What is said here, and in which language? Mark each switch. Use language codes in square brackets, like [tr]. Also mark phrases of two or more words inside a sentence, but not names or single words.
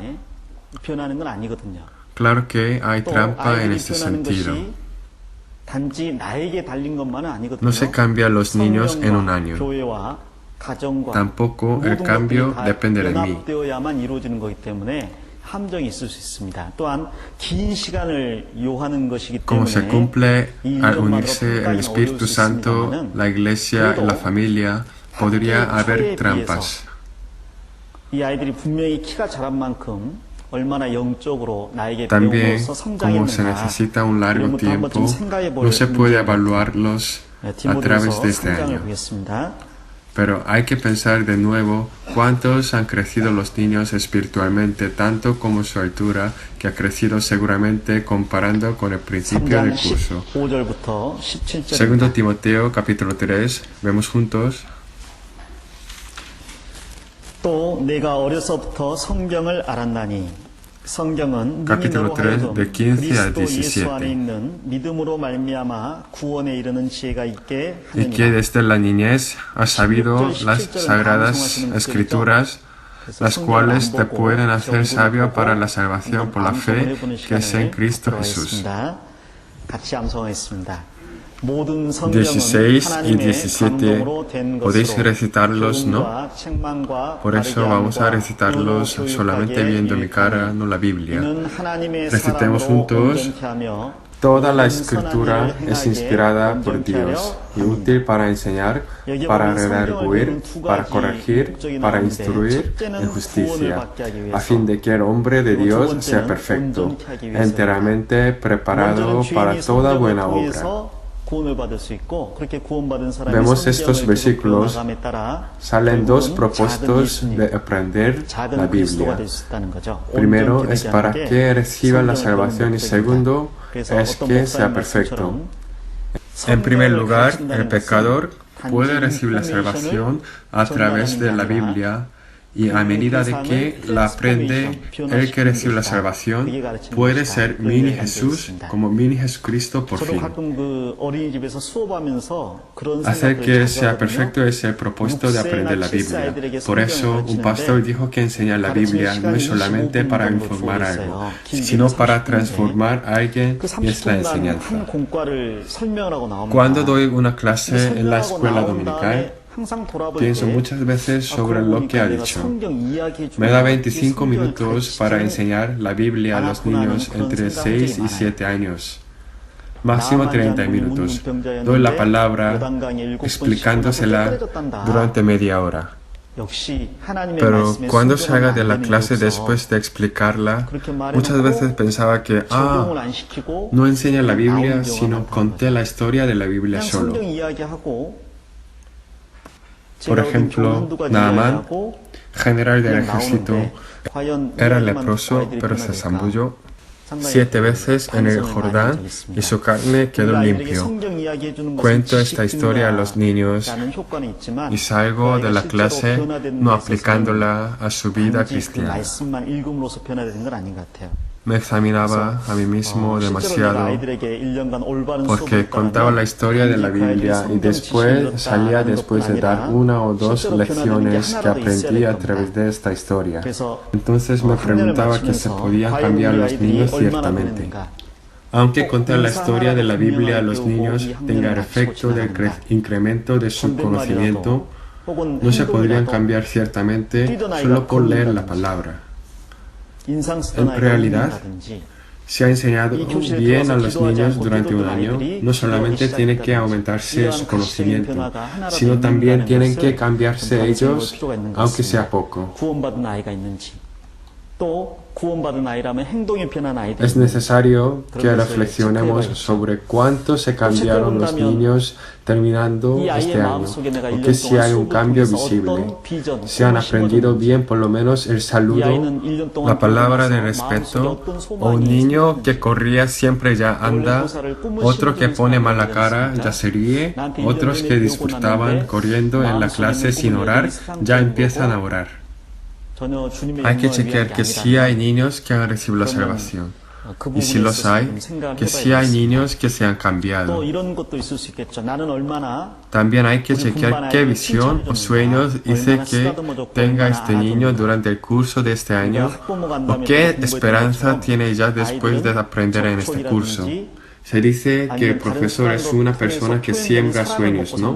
[es] Claro que hay trampa en este sentido. No se cambian los niños en un año. Tampoco el cambio depende de mí. [ko] 함정이 있을 수 있습니다. 또한 긴 시간을 요하는 것이기 [es] Como se [ko] 때문에 [es] cumple [ko] 이 [es] al [ko] 1년만으로 [es] unirse el [ko] 평가는 어려울 [es] Espíritu [ko] 수 [es] Santo, [ko] 있습니다만은 [es] la iglesia y la familia, podría haber trampas. [ko] 이 아이들이 분명히 키가 자란 만큼 얼마나 영적으로 나에게 [es] También, [ko] 배움으로써 [es] como se [ko] 성장했는가 [es] necesita un largo [ko] 이런 것도 한번 좀 [es] tiempo, [ko] 생각해 볼 [es] no se puede [ko] 문제입니다. [es] evaluarlos a través [ko] 디모데후서 [es] de este [ko] 3장을 [es] año. [ko] 보겠습니다. [es] Pero hay que pensar de nuevo cuántos han crecido los niños espiritualmente, tanto como su altura, que ha crecido seguramente comparando con el principio [ko] 3장 [es] del curso. [ko] 15절부터 17절입니다. [es] Segundo Timoteo, capítulo 3, vemos juntos. [ko] 또 내가 어려서부터 성경을 알았나니 성경은 능히 [es] Capítulo [ko] 너로 [es] 3, [ko] 하여금 [es] de 15 a [ko] 그리스도 예수 안에 [es] 17. [ko] 있는 믿음으로 말미암아 구원에 이르는 지혜가 있게 [es] Y que [ko] 하느니라. [es] desde la niñez has sabido las sagradas escrituras, las cuales te pueden hacer sabio para la salvación por la fe que es en Cristo Jesús. [ko] 같이 암송하겠습니다. 모든 [es] 16 [ko] 성경은 [es] y [ko] 하나님의 [es] 17 [ko] 감동으로 된 [es] podéis [ko] 것으로 [es] recitarlos, ¿no? [ko] 교훈과 책망과 [es] Por eso vamos a [ko] 바르게 [es] recitarlos [ko] 함과 [es] solamente [ko] 교육하게 [es] viendo mi cara, [ko] 유익하니 [es] no la Biblia. [ko] 이는 하나님의 [es] Recitemos [ko] 사람으로 [es] juntos. [ko] 온전케 하며 [es] Toda la [ko] 모든 [es] escritura [ko] 선한 일을 [es] es [ko] 행하게 [es] inspirada por [ko] 온전케 [es] Dios [ko] 하려 [es] y [ko] 함이니라. [es] útil para enseñar, [ko] 여기 [es] para [ko] 보면 성경을 [es] redarguir, [ko] 보는 두 [es] para [ko] 가지 [es] corregir, [ko] 목적이 [es] para [ko] 나오는데 [es] instruir [ko] 첫째는 [es] en [ko] 구원을 [es] justicia, [ko] 받게 하기 [es] a [ko] 위해서 [es] fin de que el hombre de [ko] 그리고 두 [es] Dios sea [ko] 번째는 [es] perfecto, [ko] 온전케 하기 위해서입니다. [es] enteramente preparado [ko] 먼저는 [es] para [ko] 죄인이 [es] toda [ko] 성경을 [es] buena obra. [ko] 통해서 구원을 받을 수 있고 그렇게 구원받은 사람이 [es] Vemos estos [ko] 성경을 [es] versículos, [ko] 배워나감에 따라 [es] salen dos [ko] 결국은 [es] propósitos [ko] 작은 [es] de [ko] 예수님, [es] aprender la [ko] 작은 그리스도가 [es] Biblia. [ko] 될 수 있다는 거죠. [es] Primero [ko] 온전케 [es] es [ko] 되게 [es] para [ko] 하는 게 [es] que reciba la [ko] 성경을 [es] salvación y [ko] 배우는 [es] segundo [ko] 목적입니다. 그래서 [es] es [ko] 어떤 [es] que [ko] 목사님 [es] sea perfecto. [ko] 말씀처럼 [es] En primer [ko] 성경을 [es] lugar, [ko] 가르친다는 [es] el pecador [ko] 것은 [es] puede [ko] 단지 [es] recibir la [ko] 인포메이션을 [es] salvación a través de la [ko] 전달하는 게 아니라 [es] Biblia y a medida de que la aprende, el que recibe la salvación puede ser mini Jesús como mini Jesucristo por [ko] 저도 [es] fin. [ko] 가끔 그 어린이집에서 수업하면서 그런 [es] Hacer [ko] 생각을 [es] que [ko] 자주 [es] sea [ko] 하거든요. [es] perfecto es el propósito de aprender la Biblia. Por eso, un pastor dijo que enseñar la Biblia no es solamente para informar algo, sino para transformar a alguien [ko] 그 [es] y es la [ko] 30분간 한 [es] enseñanza. [ko] 공과를 설명을 하고 나옵니다. [es] Cuando doy una clase [ko] 근데 [es] en la [ko] 설명하고 [es] escuela [ko] 나온 [es] dominical, [ko] 다음에 항상 돌아볼 [es] pienso [ko] 때 [es] muchas veces sobre [ko] 그러고 [es] lo que ha [ko] 보니까 내가 [es] dicho. [ko] 성경 이야기해 주는 [es] Me da [ko] 게 [es] 25 [ko] 성경을 [es] minutos para [ko] 가르치지는 [es] enseñar la Biblia a los niños entre 6 y 7 años. Máximo 30 minutos. Doy la palabra explicándosela durante media hora. [ko] 역시 하나님의 [es] Pero [ko] 말씀에 [es] cuando [ko] 순종하면 [es] salga [ko] 안 [es] de la [ko] 되는 [es] clase [ko] 게 없어. [es] después de explicarla, [ko] 그렇게 말해놓고 [es] muchas veces pensaba que, [ko] 적용을 안 시키고 [es] no enseña la Biblia, [ko] 나온 [es] sino [ko] 경우가 [es] conté la historia de la Biblia [ko] 그냥 [es] solo. [ko] 성경 이야기하고 [es] Por [ko] 제가 얻은 [es] ejemplo, [ko] 교훈 한두 가지 [es] Naaman, [ko] 이야기하고 [es] general del [ko] 그냥 [es] ejército, [ko] 나오는데 과연 [es] era [ko] 이야기만 [es] leproso, [ko] 아이들이 [es] pero se [ko] 변화될까? [es] zambulló [ko] 상당히 [es] 7 veces en el [ko] 반성을 많이 [es] Jordán [ko] 한 적이 있습니다. [es] y su carne quedó [ko] 우리 아이들에게 [es] limpio. [ko] 성경 이야기해 주는 것은 [es] Cuento [ko] 지식 [es] esta historia a los niños [ko] 증가라는 효과는 있지만 [es] y salgo de la [ko] 그 아이가 [es] clase [ko] 실제로 변화되는 [es] no [ko] 데 있어서는 [es] aplicándola a su vida [ko] 단지 그 [es] cristiana. [ko] 말씀만 읽음으로써 변화되는 건 아닌 것 같아요. [es] Me examinaba a mí mismo [ko] 실제로 내가 [es] demasiado [ko] 아이들에게 1년간 올바른 [es] porque [ko] 수업을 [es] contaba la historia de la Biblia y después salía después de dar una o dos lecciones que aprendí a través de esta historia. Entonces me preguntaba que se podían cambiar los niños ciertamente. Aunque contar la historia de la Biblia a los niños tenga el efecto del incremento de su conocimiento, no se podrían cambiar ciertamente solo por leer la palabra. En realidad, se ha enseñado bien a los niños durante un año, no solamente tiene que aumentarse su conocimiento, sino también tienen que cambiarse ellos, aunque sea poco. [ko] 구원받은 아이가 있는지 또 구원받은 아이라면 행동이 변한 아이들 [es] Es necesario que reflexionemos sobre cuánto se cambiaron los niños terminando este año, o que si hay un cambio visible, si han aprendido bien por lo menos el saludo, la palabra de respeto, o un niño que corría siempre ya anda, otro que pone mala cara ya se ríe, otros que disfrutaban corriendo en la clase sin orar ya empiezan a orar. Hay que chequear que sí hay niños que han recibido la salvación. Y si los hay, que sí hay niños que se han cambiado. [ko] 또 이런 것도 있을 수 있겠죠. 나는 얼마나 [es] También hay que chequear qué visión o sueños hice que tenga este niño durante el curso de este año o qué esperanza tiene ya después de aprender en este curso. Se dice que el profesor es una persona que siembra sueños, ¿no?